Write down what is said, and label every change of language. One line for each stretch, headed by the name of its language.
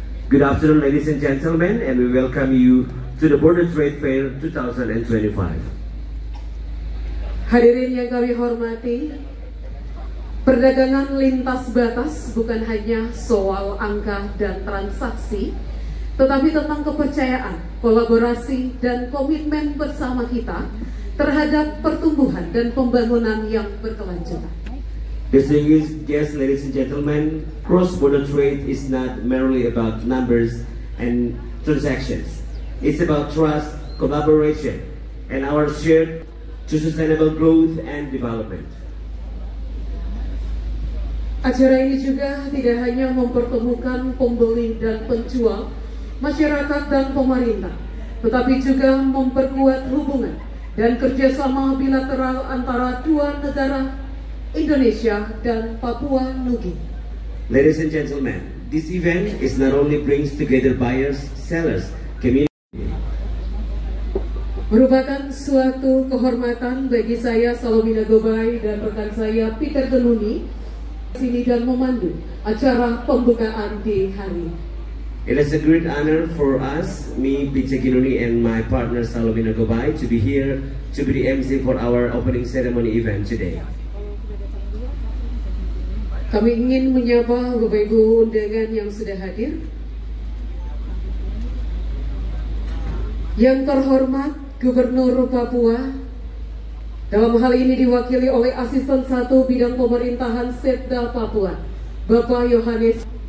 English: Good afternoon, ladies and gentlemen, and we welcome you to the Border Trade Fair 2025.
Indonesian: Hadirin yang kami hormati, perdagangan lintas batas bukan hanya soal angka dan transaksi, tetapi tentang kepercayaan, kolaborasi, dan komitmen bersama kita terhadap pertumbuhan dan pembangunan yang berkelanjutan.
English: Distinguished guests, ladies and gentlemen, cross-border trade is not merely about numbers and transactions. It's about trust, collaboration, and our shared to sustainable growth and development.
Indonesian: Acara ini juga tidak hanya mempertemukan pembeli dan penjual, masyarakat dan pemerintah, tetapi juga memperkuat hubungan dan kerjasama bilateral antara dua negara, Indonesia dan Papua Nugini.
English: Ladies and gentlemen, this event is not only brings together buyers, sellers, community.
Indonesian: Merupakan suatu kehormatan bagi saya, Salomina Gobai, dan rekan saya Peter Tenuni sini dan memandu acara pembukaan di hari ini.
English: It is a great honor for us, me, Peter Ginuni, and my partner Salomina Gobai, to be here to be the MC for our opening ceremony event today.
Indonesian: Kami ingin menyapa Bapak Ibu undangan yang sudah hadir. Yang terhormat Gubernur Papua, dalam hal ini diwakili oleh Asisten 1 Bidang Pemerintahan Setda Papua, Bapak Yohanes.